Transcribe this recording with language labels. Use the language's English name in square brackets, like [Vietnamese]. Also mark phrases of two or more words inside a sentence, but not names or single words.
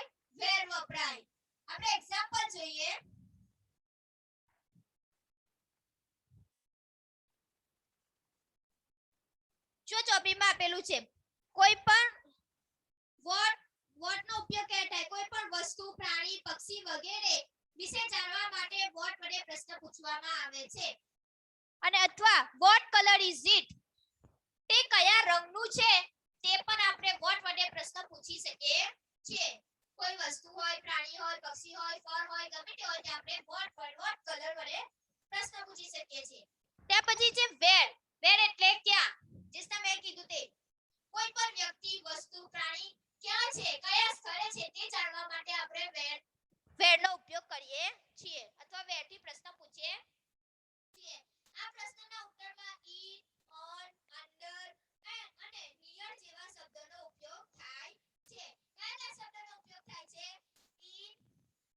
[Gujarati] where વપરાય. આપણે એક્ઝામ્પલ જોઈએ. જો ચોપડીમાં આપેલું છે કોઈ પણ what નો ઉપયોગ ક્યારે થાય? કોઈ પણ વસ્તુ, પ્રાણી, પક્ષી વગેરે વિશે જાણવા માટે what વડે પ્રશ્ન પૂછવામાં આવે છે. અને અથવા [English] what color is it? [Gujarati] તે કયા રંગનું છે તે પણ આપણે what વડે પ્રશ્ન પૂછી શકીએ છીએ. કોઈ વસ્તુ હોય, પ્રાણી હોય, પક્ષી હોય, ફળ હોય, ગમે તે હોય તે આપણે [English] what color [Gujarati] વડે પ્રશ્ન પૂછી શકીએ છીએ. ત્યાર પછી છે where એટલે ક્યાં. જે તમે કીધું તે કોઈ પણ વ્યક્તિ, વસ્તુ, પ્રાણી ક્યાં છે, કયા સ્થળે છે તે જાણવા માટે આપણે where નો ઉપયોગ કરીએ છીએ અથવા where થી પ્રશ્ન પૂછીએ છીએ. આ પ્રશ્નના ઉત્તરમાં [English] in, on, under [Gujarati] અને near જેવા શબ્દોનો ઉપયોગ થાય છે. કયા શબ્દોનો ઉપયોગ થાય છે? in,